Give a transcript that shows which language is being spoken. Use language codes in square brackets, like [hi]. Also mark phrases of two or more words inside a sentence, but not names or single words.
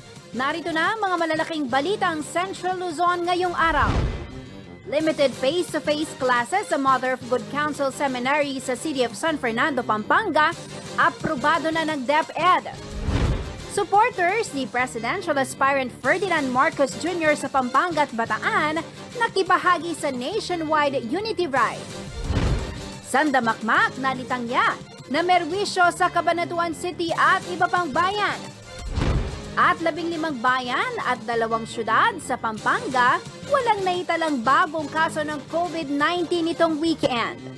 [tl] Narito na mga malalaking balitang Central Luzon ngayong araw. [en] Limited face-to-face classes [tl] sa Mother of Good Counsel Seminary sa City of San Fernando, Pampanga, aprobado na ng DepEd. Supporters ni [en] Presidential Aspirant [tl] Ferdinand Marcos Jr. sa Pampanga at Bataan nakibahagi sa nationwide Unity Ride. Sandamakmak na litangya na merwisyo sa Cabanatuan City at iba pang bayan. At 15 bayan at 2 syudad sa Pampanga walang naitalang bagong kaso ng COVID-19 itong weekend.